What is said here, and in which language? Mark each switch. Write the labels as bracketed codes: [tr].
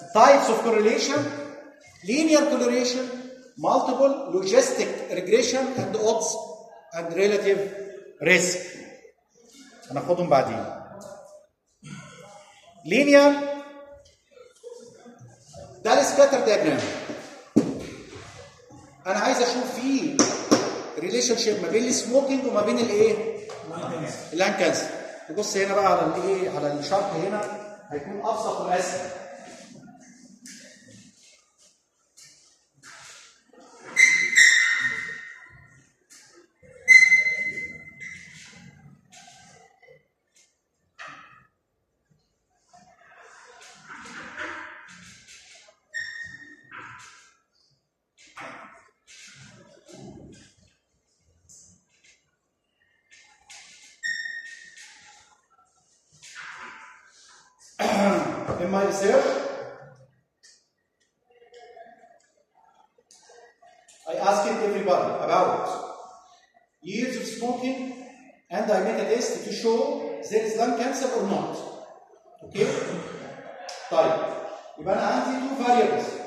[en] Types of correlation, linear correlation, multiple, logistic regression, and odds. And relative risk. [ar] هناخدهم بعدين. [en] Linear. [ar] ده scatter diagram. أنا عايز أشوف فيه relationship ما بين smoking وما بين الإيه؟ lung cancer. تبص هنا بقى على الإيه؟ على الشرح هنا هيكون أبسط وأسهل. [en] In my research, I asked everybody about years of smoking and I made a test to show there is lung cancer or not. Okay? [ar] طيب يبقى انا عندي two variables.